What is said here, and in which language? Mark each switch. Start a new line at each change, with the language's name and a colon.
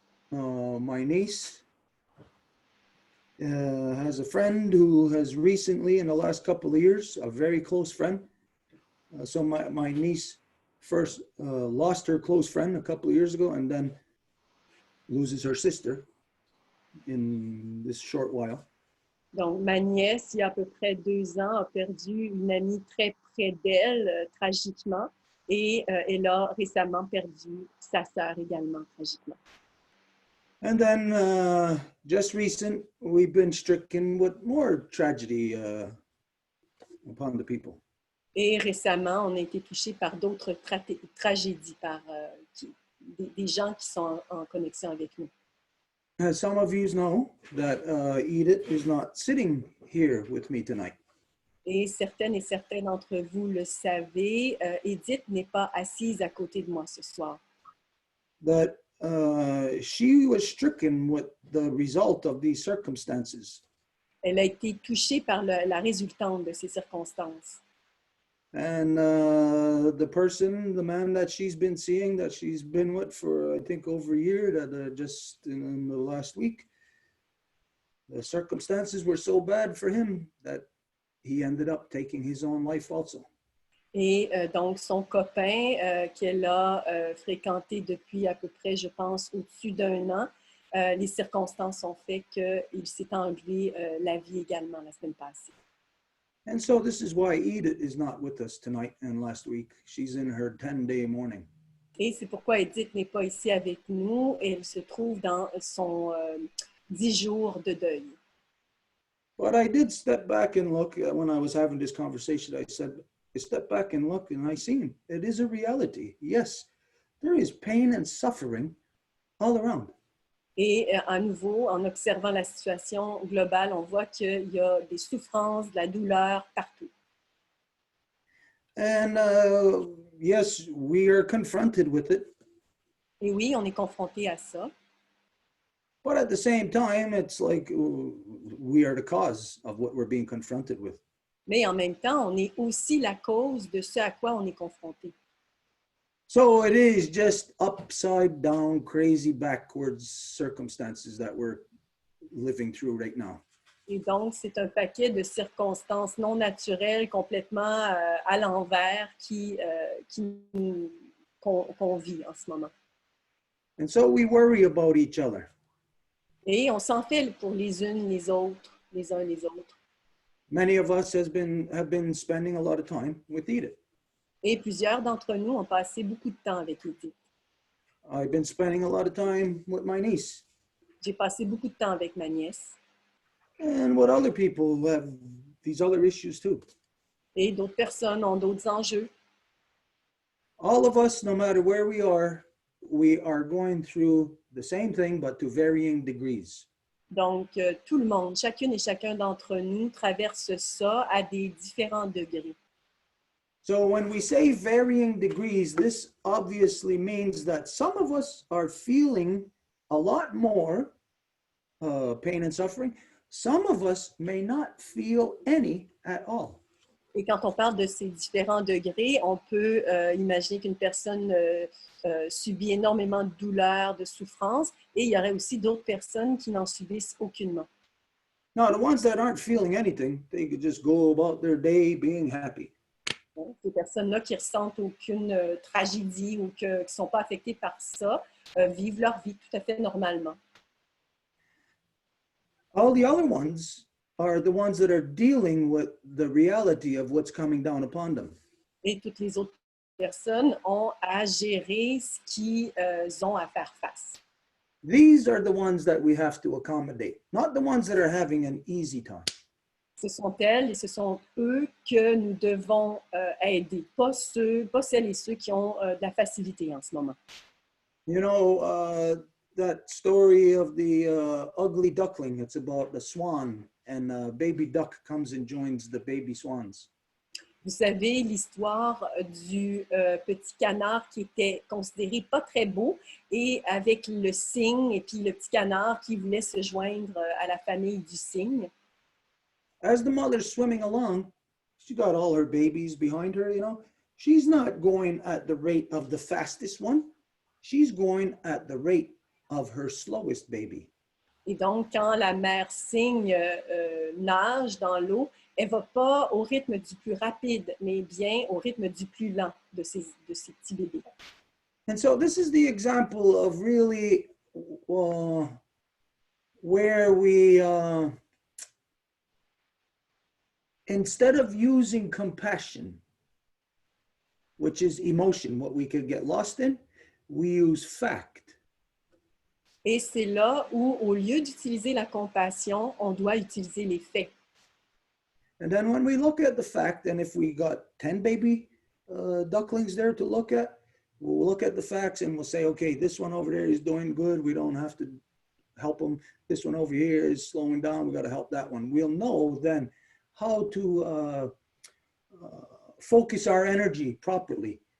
English: My niece has a friend who has recently, in the last couple of years, a very close friend. So my niece first lost her close friend a couple of years ago and then loses her sister in this short while.
French: Donc, ma nièce, il y a à peu près 2 ans, a perdu une amie très près d'elle, tragiquement, et elle a récemment perdu sa sœur également, tragiquement.
English: And then just recent, we've been stricken with more tragedy upon the people.
French: Et récemment, on a été touché par d'autres tragédies, par des gens qui sont en connexion avec nous.
English: As some of you know, that Edith is not sitting here with me tonight.
French: Et certaines et certains d'entre vous le savez, Edith n'est pas assise à côté de moi ce soir.
English: That she was stricken with the result of these circumstances.
French: Elle a été touchée par la résultante de ces circonstances.
English: And the man that she's been seeing, that she's been with for, I think, over a year, that just in the last week, the circumstances were so bad for him that he ended up taking his own life also.
French: Et donc, son copain qu'elle a fréquenté depuis à peu près, je pense, au-dessus d'1 an, les circonstances ont fait qu'il s'est enlevé la vie également la semaine passée.
English: And so this is why Edith is not with us tonight and last week. She's in her 10-day mourning.
French: Et c'est pourquoi Edith n'est pas ici avec nous. Elle se trouve dans son 10 jours de deuil.
English: But I did step back and look when I was having this conversation. I stepped back and look, and I seen it is a reality. Yes, there is pain and suffering all around.
French: Et à nouveau, en observant la situation globale, on voit qu'il y a des souffrances, de la douleur partout.
English: And yes, we are confronted with it.
French: Et oui, on est confronté à ça.
English: But at the same time, it's like we are the cause of what we're being confronted with.
French: Mais en même temps, on est aussi la cause de ce à quoi on est confronté.
English: So it is just upside down, crazy, backwards circumstances that we're living through right now.
French: Et donc, c'est un paquet de circonstances non naturelles, complètement à l'envers, qu'on vit en ce moment.
English: And so we worry about each other.
French: Et on s'en fait pour les unes, les autres, les uns les autres.
English: Many of us have been spending a lot of time with Edith.
French: Et plusieurs d'entre nous ont passé beaucoup de temps avec Edith.
English: I've been spending a lot of time with my niece.
French: J'ai passé beaucoup de temps avec ma nièce.
English: And what other people who have these other issues too.
French: Et d'autres personnes ont d'autres enjeux.
English: All of us, no matter where we are going through the same thing, but to varying degrees.
French: Donc, tout le monde, chacune et chacun d'entre nous traverse ça à des différents degrés.
English: So when we say varying degrees, this obviously means that some of us are feeling a lot more pain and suffering. Some of us may not feel any at all.
French: Et quand on parle de ces différents degrés, on peut imaginer qu'une personne subit énormément de douleur, de souffrance, et il y aurait aussi d'autres personnes qui n'en subissent aucunement.
English: Now, the ones that aren't feeling anything, they could just go about their day being happy.
French: Ces personnes-là qui ressentent aucune tragédie ou qui ne sont pas affectées par ça, vivent leur vie tout à fait normalement.
English: All the other ones are the ones that are dealing with the reality of what's coming down upon them.
French: Et toutes les autres personnes ont à gérer ce qu'ils ont à faire face.
English: These are the ones that we have to accommodate, not the ones that are having an easy time.
French: Ce sont elles et ce sont eux que nous devons aider, pas celles et ceux qui ont de la facilité en ce moment.
English: You know, that story of the ugly duckling, it's about the swan, and a baby duck comes and joins the baby swans.
French: Vous savez l'histoire du petit canard qui était considéré pas très beau et avec le cygne et puis le petit canard qui voulait se joindre à la famille du cygne.
English: As the mother's swimming along, she got all her babies behind her, you know. She's not going at the rate of the fastest one. She's going at the rate of her slowest baby.
French: Et donc, quand la mère cygne nage dans l'eau, elle ne va pas au rythme du plus rapide, mais bien au rythme du plus lent de ces petits bébés.
English: And so this is the example of really where we, instead of using compassion, which is emotion, what we could get lost in, we use fact.
French: Et c'est là où, au lieu d'utiliser la compassion, on doit utiliser les faits.
English: And then when we look at the fact, and if we got 10 baby ducklings there to look at, we'll look at the facts and we'll say, okay, this one over there is doing good. We don't have to help them. This one over here is slowing down. We got to help that one. We'll know then how to focus our energy properly.